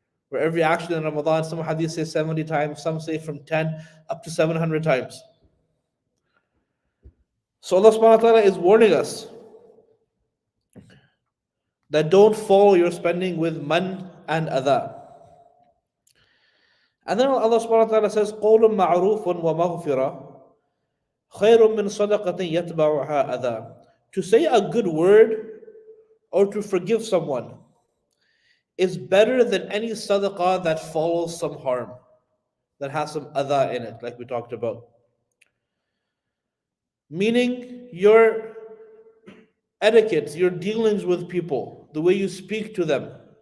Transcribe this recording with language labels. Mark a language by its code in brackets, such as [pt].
[en] For every action in Ramadan, some hadith say 70 times, some say from 10 up to 700 times. So Allah subhanahu wa ta'ala is warning us that don't follow your spending with man and adha. And then Allah subhanahu wa ta'ala says, [ar] قَوْلٌ مَعْرُوفٌ وَمَغْفِرَةٌ خَيْرٌ مِّن صَدَقَةٍ يَتْبَعُهَا أَذًى. [en] To say a good word or to forgive someone is better than any sadaqah that follows some harm, that has some adha in it, like we talked about. Meaning your etiquette, your dealings with people, the way you speak to them,